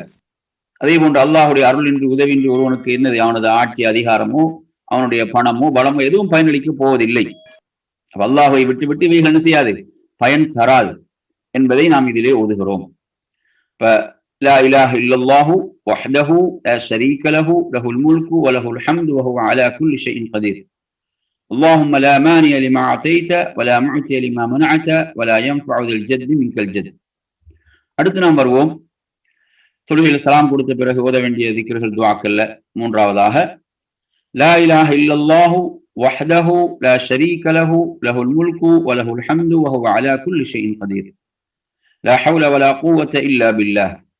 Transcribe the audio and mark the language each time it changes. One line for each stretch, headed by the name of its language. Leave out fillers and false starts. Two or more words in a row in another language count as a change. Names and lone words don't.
Tamil: அதே போன்று அல்லாஹுடைய அருளின்றி உதவின்றி ஒருவனுக்கு என்னது, அவனது ஆட்சி அதிகாரமோ அவனுடைய பணமோ பலமோ எதுவும் பயனளிக்க போவதில்லை. அல்லாஹை விட்டு விட்டு இவைகள் என்ன செய்யாது, பயன் தராது என்பதை நாம் இதிலே ஓதுகிறோம்.
Arabic: இப்ப لا إله إلا الله وحده لا شريك له له الملك وله الحمد وهو على كل شيء قدير. اللهم لا مانع لما أعطيت ولا معطي لما منعت ولا ينفع ذا الجد منك الجد.
Tamil: அடுத்து நாம் வருவோம். தொழுகையில் சலாம் கொடுத்த பிறகு ஓத வேண்டிய திக்ர்கள் துஆக்கள்ல மூன்றாவதாக
Arabic: لا إله إلا الله وحده لا شريك له له الملك وله الحمد وهو على كل شيء قدير. لا حول ولا قوة إلا بالله.